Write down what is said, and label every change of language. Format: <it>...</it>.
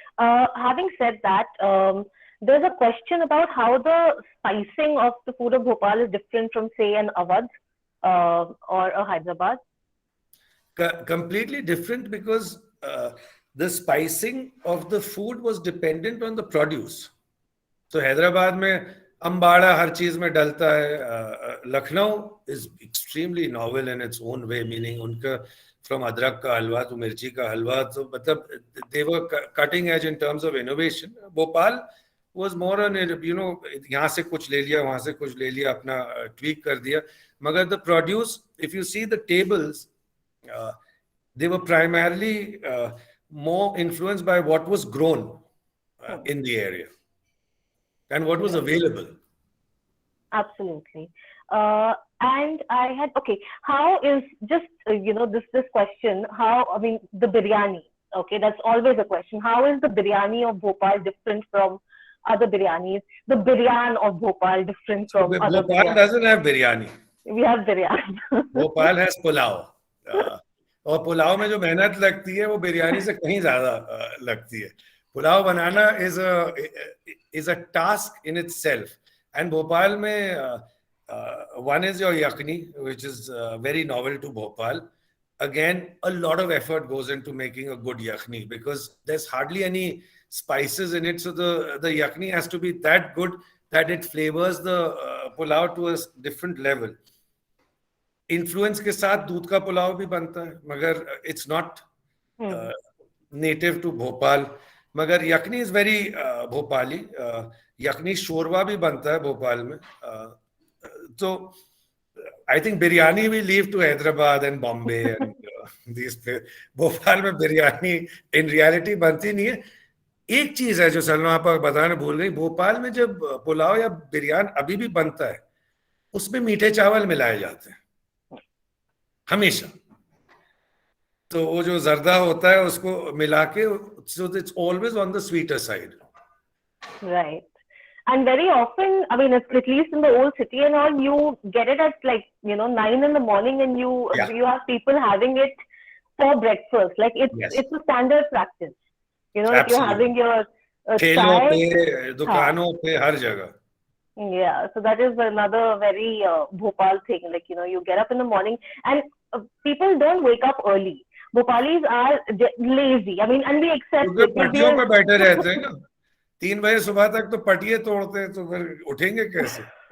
<en>Having said that, there's a question about how the spicing of the food of Bhopal is different from, say, an Awadh or a Hyderabad. Completely different because the spicing of the food was dependent on the produce.</en> <hi>तो हैदराबाद में अम्बाड़ा हर चीज में डलता है.</hi> <en>Lucknow is extremely novel in its own way, meaning उनका from</en> <hi>अदरक का हलवा</hi> <en>to</en> <hi>मिर्ची का हलवा, तो मतलब</hi> <en>they were cutting edge in terms of innovation.</en> <hi>Bhopal</hi> <en>was more on,</en> <hi>यहाँ से कुछ ले लिया, वहाँ से कुछ ले लिया, अपना tweak कर दिया.</hi> <en>मगर the produce, if you see the tables, they were primarily more influenced by what was grown in the area and what was Right. available. Absolutely. And I had, okay, how is just, this question, how, I mean, the biryani, okay, that's always a question. How is the biryani of Bhopal different from other biryanis? The biryan of Bhopal different So from other Bhopal biryanis? doesn't have biryani. We have biryani. Bhopal has pulao.</en> <hi>और पुलाव में जो मेहनत लगती है वो बिरयानी से कहीं ज्यादा लगती है. पुलाव बनाना</hi> <en>is a task in itself. And Bhopal में one is your yakni, which is very novel to Bhopal. Again, a lot of effort goes into making a good yakni because there's hardly any spices in it. So the yakni has to be that good that it flavors the pulao to a different level.</en> <hi>Influence के साथ दूध का पुलाव भी बनता है, मगर</hi> <en>It's not native to Bhopal.</en> <hi>मगर यखनी</hi> <en>Is very Bhopali.</en> <hi>यखनी शोरबा भी बनता है भोपाल में.</hi> <en>तो I think biryani we leave to Hyderabad and Bombay and this.</en> <hi>Bhopal में बिरयानी</hi> <en>in reality</en> <hi>बनती नहीं है. एक चीज है जो सलमा आप बताना भूल गई, भोपाल में जब पुलाव या बिरयानी अभी भी बनता है, उसमें मीठे चावल मिलाए जाते हैं हमेशा. तो वो जो जर्दा होता है उसको मिला के,</hi> <en>so it's always on the sweeter side. Right. And very often, I mean, at least in the old city and all, you get it at like, 9 in the morning, and you Yeah. you have people having it for breakfast. Like Yes. it's a standard practice. If you're having your</en> <hi>ठेलों</hi> <en>chai.</en> <hi>पे, दुकानों पे, हर जगह.</hi> <en>Yeah, so that is another very Bhopal thing. Like, you get up in the morning, and people don't wake up early. Bhopalis are lazy. I mean, and we accept</en> <hi>क्योंकि</hi> <en>it.</en> <hi>पटियों पे बैठे रहते हैं ना, 3 बजे सुबह तक तो पटिये तोड़ते हैं, तो फिर उठेंगे कैसे?</hi>